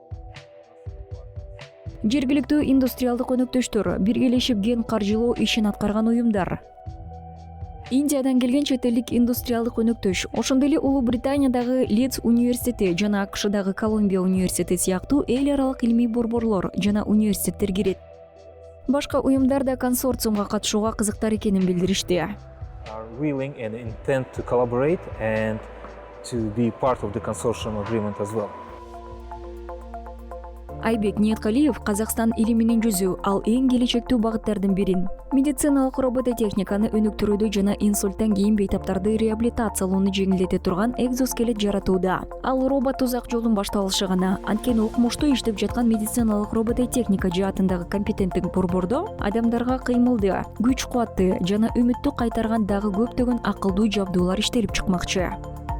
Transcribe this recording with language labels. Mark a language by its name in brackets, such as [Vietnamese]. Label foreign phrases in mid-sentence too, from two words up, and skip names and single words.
[Kyrgyz] жергиликтүү индустриалдык өнөктөштөр, биргелешип ген каржылоо ишин аткарган уюмдар, Индиядан келген чет элдик индустриалдык өнөктөш, ошондой эле Улуу Британиядагы Лидс университети жана АКШдагы Колумбия университети сыяктуу эл аралык илимий борборлор жана университеттер кирет. Башка уюмдар да консорциумга катышууга кызыктар экенин билдиришти. [English] Are willing and intend to collaborate and to be part of the consortium agreement as well. [Kyrgyz] Айбек Ниеткалиев Казакстан илиминин жүзү, ал эң келечектүү багыттардын бирин. Медициналык робототехниканы өнүктүрүүдө жана инсульттан кийин бейтаптарды реабилитациялоону жеңилдете турган экзоскелет жаратууда. Ал робот узак жолдун башталышы гана. Анткени окумуштуу иштеп жаткан медициналык робототехника жаатындагы компетенттик борбордо адамдарга кыймылды, күч кубатты жана үмүттү кайтарган дагы көптөгөн акылдуу жабдуулар иштелип чыкмакчы.